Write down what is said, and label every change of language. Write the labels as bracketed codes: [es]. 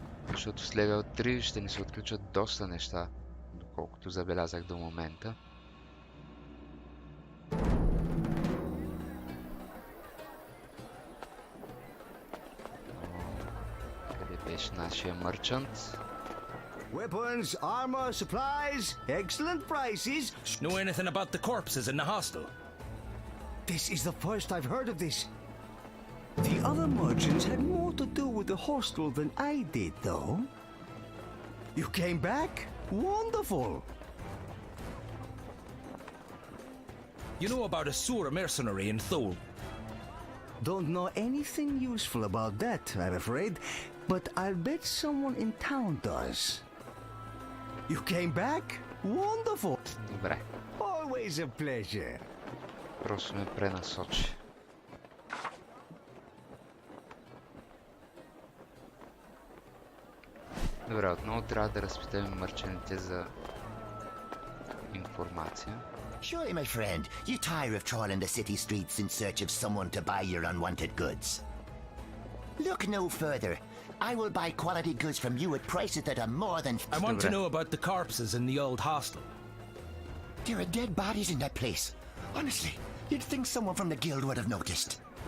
[bg] Защото с левел 3 ще ни се отключат доста неща, доколкото забелязах до момента. Къде беше нашия мърчант? [en] Weapons, armor, supplies, excellent prices. Know anything about the corpses in the hostel? This is the first I've heard of this. The other merchants had more to do with the hostel than I did, though. You came back? Wonderful. You know about a Sura mercenary in Thule? Don't know anything useful about that, I'm afraid, but I'll bet someone in town does. You came back? Wonderful. [bg] Добре, [en] Always a pleasure. [bg] просто ме пренасочи. Добре, отново трябва да разпитаме мърчаните за информация. [en] Surely, my friend, you tire of trawling the city streets in search of someone to buy your unwanted goods. Look no further. I will buy quality goods from you at prices that are more than... I want to know about the corpses in the old hostel. There are dead bodies in that place. Honestly, you'd think someone from the guild would have noticed.